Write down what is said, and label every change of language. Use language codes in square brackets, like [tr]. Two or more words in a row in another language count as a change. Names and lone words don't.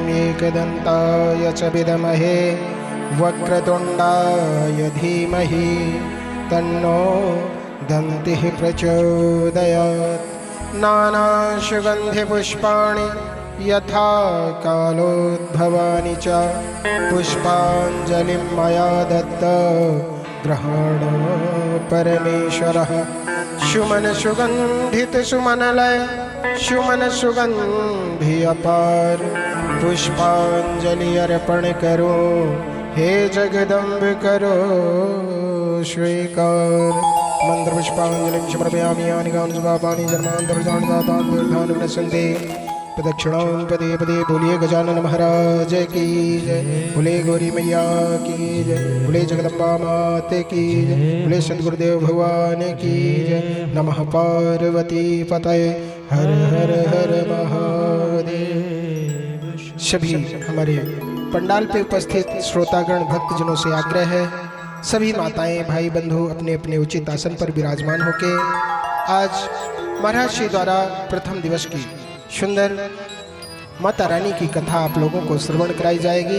[sa] एकदन्ताय च विद्महे वक्रतुण्डाय धीमहि तन्नो दन्तिः प्रचोदयात्। नानासुगन्धिपुष्पाणि यथा कालोद्भवानि च पुष्पाञ्जलिं मया दत्त ग्रहण परमेश्वरः। [hi] सुमन सुगन्धित सुमनलय सुमन सुगन्धि अपार पुष्पांजलि अर्पण करो हे जगदम्ब करो स्वीकार। [sa] मंत्र पुष्पांजलिं समर्पयामि यानि कानि पापानि जन्मान्तरजानि जातानि तीर्थानि विनश्यन्ति। प्रदक्षिणां पदे पदे [hi] बोलिए गजानन महाराज की जय। बोले गौरी मैया की जय। बोले जगदम्बा मात की जय। बोले संत गुरुदेव भगवान की जय। [sa] नमः पार्वती पतये हर हर हर महादेव। [hi] सभी हमारे पंडाल पे उपस्थित श्रोतागण भक्तजनों से आग्रह है, सभी माताएं भाई बंधु अपने अपने उचित आसन पर विराजमान होके आज महाराज श्री द्वारा प्रथम दिवस की सुंदर माता रानी की कथा आप लोगों को श्रवण कराई जाएगी।